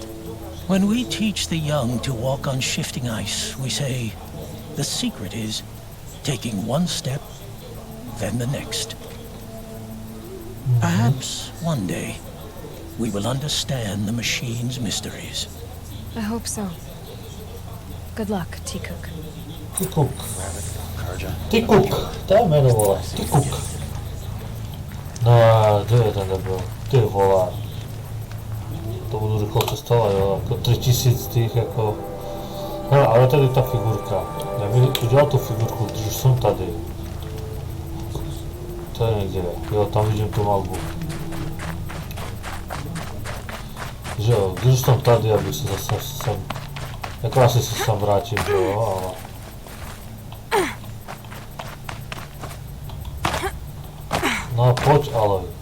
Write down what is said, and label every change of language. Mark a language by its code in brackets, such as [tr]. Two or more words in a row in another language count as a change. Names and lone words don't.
[en] When we teach the young to walk on shifting ice, we say, the secret is taking one step, then the next. Perhaps one day, we will understand the machine's mysteries. I hope so. Good luck, T-Cook. T-Cook. T-Cook. [sk] Daj meno vole. T-Cook. [cs] No a gdje je ten debil? Ty vole. To budu rychlo cestovat, jo. Jako 3000 těch jako... Hele, ale tady ta figurka. Já bych udělal tu figurku, když už jsem tady. To je někde. Jo, tam vidím tu malbu. Že jo, když už jsem tady, abych se zase sem... Jako asi se sem vrátím, že jo, ale... No pojď, ale...